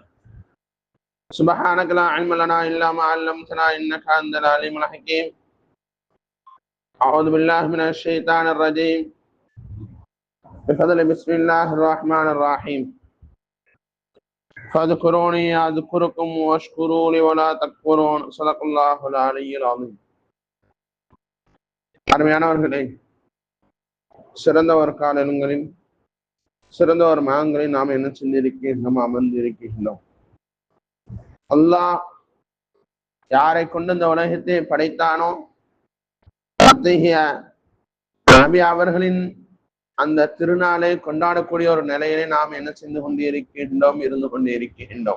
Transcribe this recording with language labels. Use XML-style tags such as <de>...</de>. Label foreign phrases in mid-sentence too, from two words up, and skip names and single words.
<ar>سبحانك لا علم لنا إلا ما علمتنا إنك أنت العليم الحكيم. أعوذ بالله من الشيطان الرجيم. بفضل بسم الله الرحمن الرحيم. فاذكروني أذكركم واشكروا لي ولا تكفرون. صدق الله العلي العظيم.</ar> <ta>அருமையானவர்களே, சிறந்தவர் காலங்களில் சிறந்தவர் மகங்களை நாம் என்ன செஞ்சிருக்கின்றோம், அமர்ந்திருக்கின்றோம். அல்லாஹ் யாரை கொண்டு இந்த உலகத்தை படைத்தானோ அத்தகைய நபி அவர்களின் அந்த திருநாளை கொண்டாடக்கூடிய ஒரு நிலையிலே நாம் என்ன செய்து கொண்டிருக்கின்றோம், இருந்து கொண்டிருக்கின்றோம்.</ta>